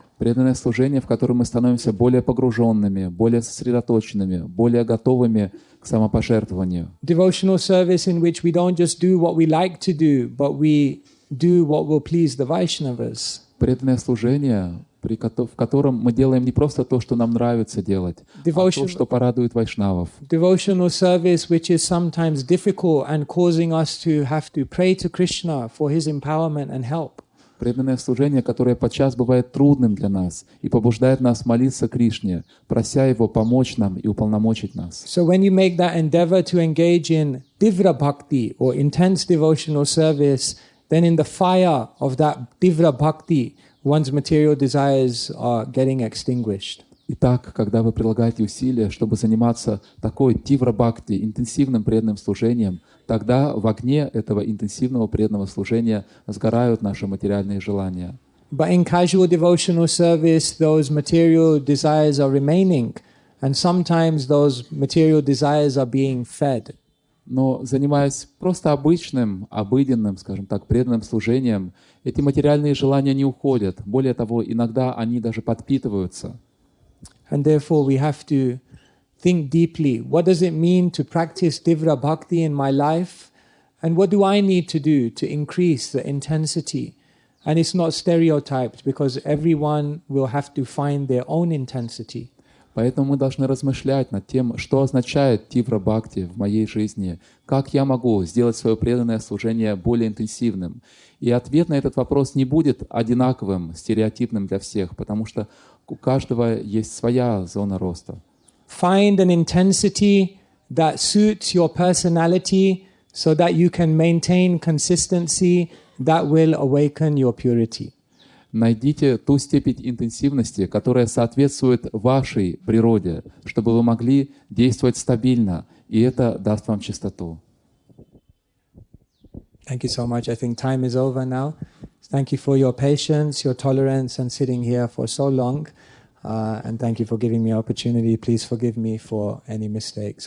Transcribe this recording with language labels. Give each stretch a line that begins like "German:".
Russian: Преданное служение, в котором мы становимся более погруженными, более сосредоточенными, более готовыми к самопожертвованию.
English: Devotional service in which we don't just do what we like to do, but we do what will please the Vaishnavas.
Russian: Преданное служение, в котором мы делаем не просто то, что нам нравится делать, а то, что порадует вайшнавов.
English: Devotional service which is sometimes difficult and causing us to have to pray to Krishna for his empowerment and help.
Russian: Преданное служение, которое подчас бывает трудным для нас и побуждает нас молиться Кришне, прося Его помочь нам и уполномочить нас.
English: So when you make that endeavor to engage in Divra Bhakti or intense devotional service, then in the fire of that Divra Bhakti, one's material desires are getting extinguished.
Russian: Итак, когда вы прилагаете усилия, чтобы заниматься такой тивра бхакти, интенсивным преданным служением, тогда в огне этого интенсивного преданного служения сгорают наши материальные желания.
English: But in casual devotional service, those material desires are remaining, and sometimes those material desires are being fed.
Russian: Но занимаясь просто обычным, обыденным, скажем так, преданным служением, эти материальные желания не уходят. Более того, иногда они даже подпитываются.
English: And therefore we have to think deeply. What does it mean to practice Divra Bhakti in my life? And what do I need to do to increase the intensity? And it's not stereotyped because everyone will have to find their own intensity.
Russian: Поэтому мы должны размышлять над тем, что означает тивра бхакти в моей жизни, как я могу сделать свое преданное служение более интенсивным. И ответ на этот вопрос не будет одинаковым, стереотипным для всех, потому что у каждого есть своя зона роста.
English: Find an intensity that suits your personality so that you can maintain consistency that will awaken your purity.
Russian: Найдите ту степень интенсивности, которая соответствует вашей природе, чтобы вы могли действовать стабильно, и это даст вам чистоту.
English: Thank you so much. I think time is over now. Thank you for your patience, your tolerance, and sitting here for so long. And thank you for giving me opportunity. Please forgive me for any mistakes.